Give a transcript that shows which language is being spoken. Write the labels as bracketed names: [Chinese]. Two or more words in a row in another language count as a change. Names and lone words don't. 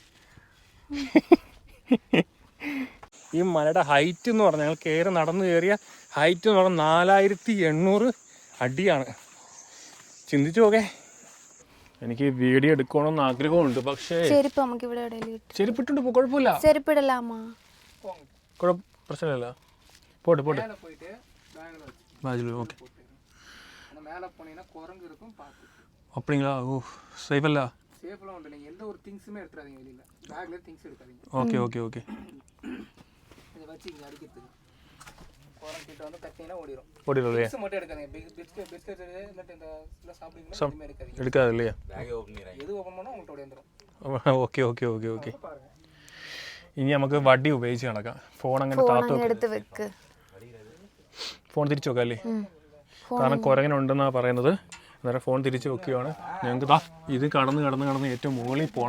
[Malayalam] ഈ മലയുടെ ഹൈറ്റ് എന്ന് പറഞ്ഞാൽ ഞങ്ങൾ നടന്നു കയറിയ ഹൈറ്റ് എന്ന് പറഞ്ഞാൽ 4800 അടിയാണ്. ചിന്തിച്ചു നോക്കേ. എനിക്ക് വീഡിയോ എടുക്കണമെന്ന് ആഗ്രഹമുണ്ട്, പക്ഷേ ചെരുപ്പിട്ടുണ്ട്. കുഴപ്പമില്ല, പ്രശ്നമില്ല. പോട്ടെ ഓക്കെ. [Tamil] அப்படிங்களா? ஓ, சேஃபல்ல. சேஃபெல்லாம் உண்டு. நீங்க எந்த ஒரு திங்ஸுமே எடுத்துறாதீங்க வெளியில. பேக்ல திங்ஸ் எடுக்காதீங்க. ஓகே இத வச்சு இங்க அடிக்கிறதுக்கு கோரம் கிட்ட வந்து கட்டினா ஓடிரும். திங்ஸ் மட்டும் எடுக்காதீங்க. பிஸ்கட் இல்ல இந்த எல்லாம் சாப்பிடுவீங்க, எதுமே எடுக்காதீங்க. எடுக்காத இல்லையா? பேக் ஓபன் பண்ணி எது ஓபன் பண்ணா உங்களுக்கு ஓடிந்துரும். [Malayalam] ഓക്കെ. ഇനി നമുക്ക് വടി ഉപയോഗിച്ച് നടക്കാം. ഫോൺ അങ്ങനെ എടുത്ത് വെക്ക്. ഫോൺ തിരിച്ചു വെക്കാം അല്ലേ? കാരണം കുരങ്ങനുണ്ടെന്നാണ് പറയുന്നത്. അന്നേരം ഫോൺ തിരിച്ച് വെക്കുകയാണ്. ഞങ്ങൾക്ക് ഇത് കടന്ന് ഏറ്റവും മുകളിൽ പോകണം.